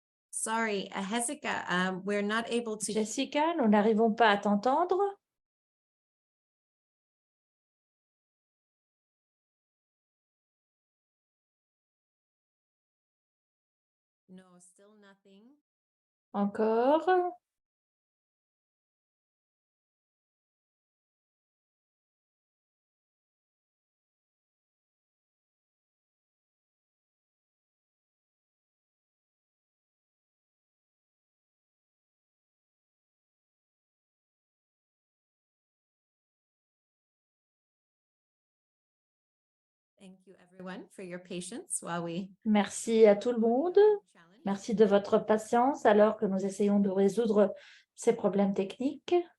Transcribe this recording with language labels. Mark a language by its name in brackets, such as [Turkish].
[English] Sorry, Jessica, we're not able to. [French] Jessica, nous n'arrivons pas à t'entendre. [English] No, still nothing. [French] Encore. [English] Thank you everyone for your patience while we. [French] Merci à tout le monde. Merci de votre patience alors que nous essayons de résoudre ces problèmes techniques.